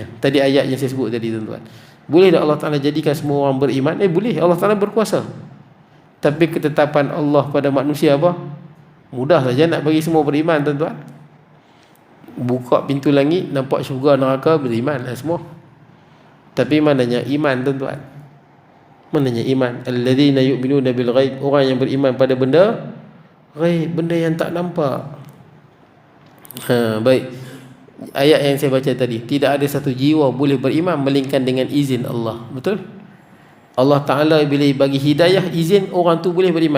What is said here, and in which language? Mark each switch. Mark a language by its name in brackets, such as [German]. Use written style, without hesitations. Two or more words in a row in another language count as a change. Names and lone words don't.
[Malay] Tadi ayat yang saya sebut tadi tuan-tuan, boleh tak Allah Ta'ala jadikan semua orang beriman? Boleh, Allah Ta'ala berkuasa. Tapi ketetapan Allah pada manusia apa? Mudah saja nak bagi semua beriman tuan-tuan. Buka pintu langit, nampak syurga neraka, beriman lah semua. Tapi mananya iman tuan-tuan? Mananya iman? [Arabic] الذين يؤمنون بالغيب, [Malay] orang yang beriman pada benda ghaib, benda yang tak nampak. Baik, ayat yang saya baca tadi, tidak ada satu jiwa boleh beriman melainkan dengan izin Allah. Betul? Allah Ta'ala bila bagi hidayah, izin, orang tu boleh beriman.